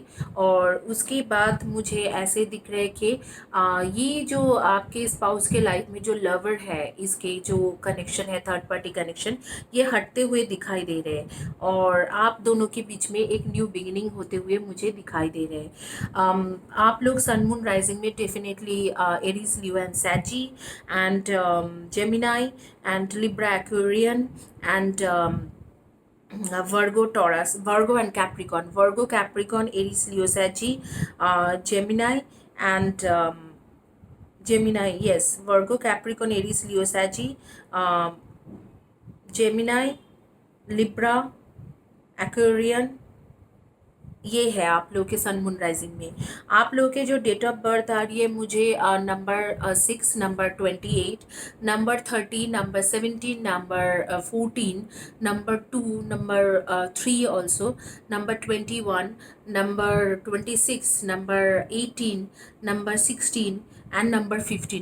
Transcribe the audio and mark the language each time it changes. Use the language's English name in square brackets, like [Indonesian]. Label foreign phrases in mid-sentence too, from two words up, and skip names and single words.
[Hindi] और उसके बाद मुझे ऐसे दिख रहे हैं कि ये जो आपके स्पाउस के लाइफ में जो लवर है, इसके जो कनेक्शन है, [English] third party connection, [Hindi] ये हटते हुए दिखाई दे रहे हैं और आप दोनों के बीच में एक [English] new beginning [Hindi] होते हुए मुझे दिखाई दे रहे हैं। आप लोग [English] sun moon rising [Hindi] में [English] definitely Aries, Leo and Saggi and Gemini and Libra Aquarian and Virgo, Taurus, Virgo and Capricorn, Virgo, Capricorn, Aries, Leo, Sagittarius, Gemini and Gemini, yes, Virgo, Capricorn, Aries, Leo, Sagittarius, Gemini, [Hindi] लिब्रा, एक्वेरियन, ये है आप लोगों के सन मून राइजिंग में। आप लोगों के जो [English] date of birth [Hindi] आ रही है मुझे नंबर 6, नंबर 28, नंबर 30, नंबर 17, नंबर 14, नंबर 2, नंबर 3 ऑल्सो, नंबर 21, नंबर 26, नंबर 18, नंबर 16 एंड नंबर 15।